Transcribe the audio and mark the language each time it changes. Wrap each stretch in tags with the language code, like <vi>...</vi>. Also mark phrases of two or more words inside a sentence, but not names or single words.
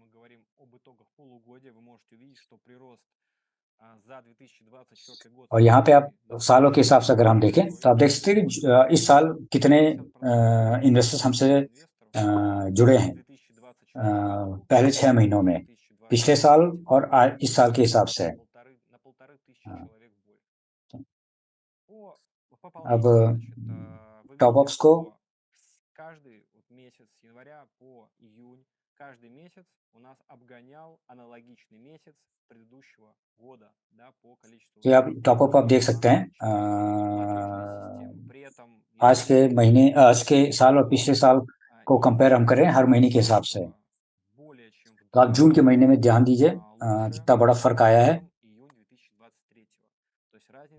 <hi>और यहाँ पे आप सालों के हिसाब से अगर हम देखें तो आप देख सकते हैं कि इस साल कितने इन्वेस्टर्स हमसे जुड़े हैं पहले 6 महीनों में, पिछले साल और इस साल के हिसाब से। अब</hi> <en>top ups</en> <hi>को</hi> <ru>каждый месяц с января по июнь, каждый месяц у нас обгонял аналогичный месяц предыдущего года, да, по количеству.</ru> <hi>तो आप</hi> <en>top up</en> <hi>आप देख सकते हैं आज के महीने, आज के साल और पिछले साल को कंपेयर हम करें हर महीने के हिसाब से, तो आप जून के महीने में ध्यान दीजिए कितना बड़ा फर्क आया है।</hi>